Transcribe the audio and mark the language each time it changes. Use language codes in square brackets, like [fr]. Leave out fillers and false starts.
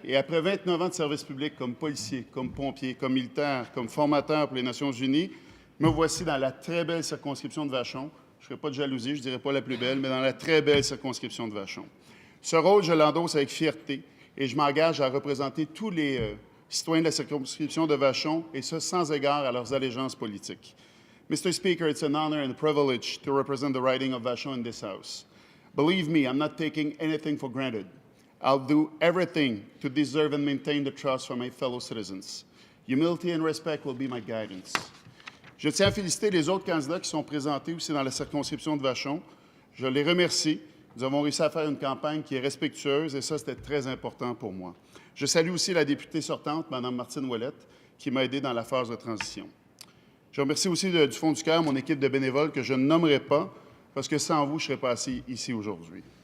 [fr] Et après 29 ans de service public comme policier, comme pompier, comme militaire, comme formateur pour les Nations unies, me voici dans la très belle circonscription de Vachon. Je ne ferai pas de jalousie, je ne dirais pas la plus belle, mais dans la très belle circonscription de Vachon. Ce rôle, je l'endosse avec fierté et je m'engage à représenter tous les citoyens de la circonscription de Vachon, et ce, sans égard à leurs allégeances politiques. [en] Mr. Speaker, it's an honor and a privilege to represent the riding of Vachon in this House. Believe me, I'm not taking anything for granted. I'll do everything to deserve and maintain the trust from my fellow citizens. Humility and respect will be my guidance. [fr] Je tiens à féliciter les autres candidats qui sont présentés aussi dans la circonscription de Vachon. Je les remercie. Nous avons réussi à faire une campagne qui est respectueuse et ça, c'était très important pour moi. Je salue aussi la députée sortante, Mme Martine Ouellette, qui m'a aidé dans la phase de transition. Je remercie aussi du fond du cœur mon équipe de bénévoles que je ne nommerai pas parce que sans vous, je ne serais pas assis ici aujourd'hui.